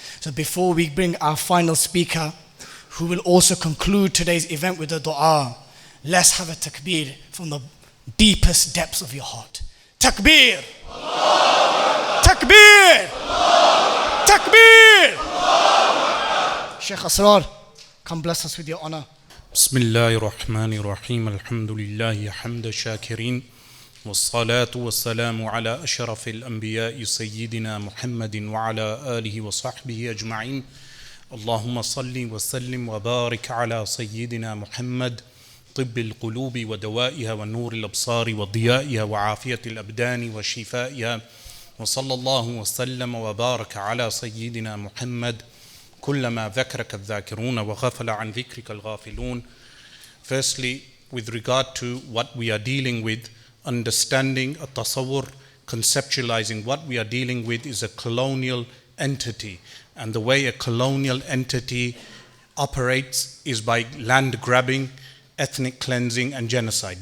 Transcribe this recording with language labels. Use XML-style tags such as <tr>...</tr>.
<en>So before we bring our final speaker, who will also conclude today's event with a dua, let's have a takbir from the deepest depths of your heart. Takbir! Takbir! Takbir! Shaykh Asrar, come bless us with your honor.</en> <ar>بسم الله الرحمن الرحيم الحمد لله حمد الشاكرين والصلاة والسلام على أشرف الأنبياء سيدنا محمد وعلى آله وصحبه أجمعين اللهم صل وسلم وبارك على سيدنا محمد طب القلوب ودوائها ونور الأبصار وضيائها وعافية الأبدان وشفائها وصلى الله وسلم وبارك على سيدنا محمد كلما ذكرك الذاكرون وغفل عن ذكرك الغافلون.</ar> <en>Firstly, with regard to what we are dealing with, understanding a tasawwur, conceptualizing what we are dealing with is a colonial entity, and the way a colonial entity operates is by land grabbing, ethnic cleansing and genocide.</en>